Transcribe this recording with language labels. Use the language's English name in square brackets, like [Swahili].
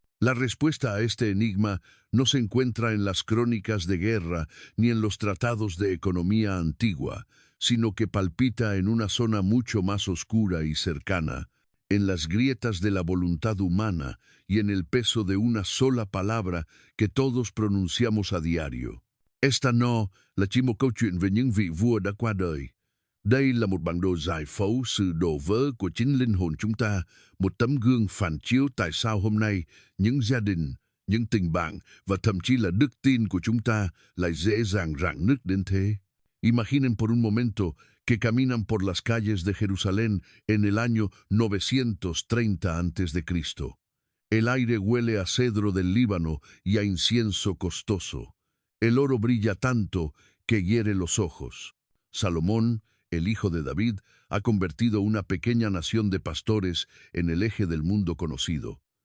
[Spanish] La respuesta a este enigma no se encuentra en las crónicas de guerra ni en los tratados de economía antigua, sino que palpita en una zona mucho más oscura y cercana, en las grietas de la voluntad humana y en el peso de una sola palabra que todos pronunciamos a diario. [Vietnamese] Esta no là chỉ một câu chuyện về những vị vua đã qua đời. Đây là một bản đồ giải phẫu sự đổ vỡ của chính linh hồn chúng ta, một tấm gương phản chiếu tại sao hôm nay những gia đình, những tình bạn và thậm chí là đức tin của chúng ta lại dễ dàng rạn nứt đến thế. [Spanish] Imaginen por un momento que caminan por las calles de Jerusalén en el año 930 a.C. El aire huele a cedro del Líbano y a incienso costoso. El oro brilla tanto que hiere los ojos. Salomón, el hijo de David, ha convertido una pequeña nación de pastores en el eje del mundo conocido.